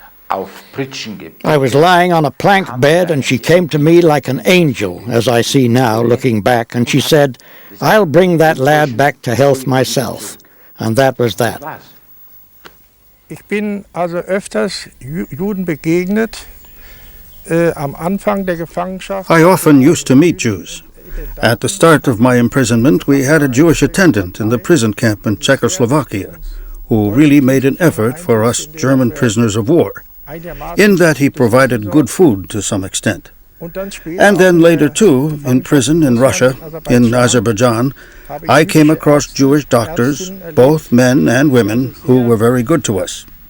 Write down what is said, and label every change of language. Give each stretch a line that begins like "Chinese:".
English: I was lying on a plank bed, and she came to me like an angel, as I see now, looking back, and she said, "I'll bring that lad back to health myself." And that was that.
German: Ich bin also öfters Juden begegnet am Anfang der Gefangenschaft.
English: I often used to meet Jews. At the start of my imprisonment, we had a Jewish attendant in the prison camp in Czechoslovakia who really made an effort for us German prisoners of war, in that he provided good food to some extent. And then later too, in prison in Russia, in Azerbaijan, I came across Jewish doctors, both men and women, who were very good to us.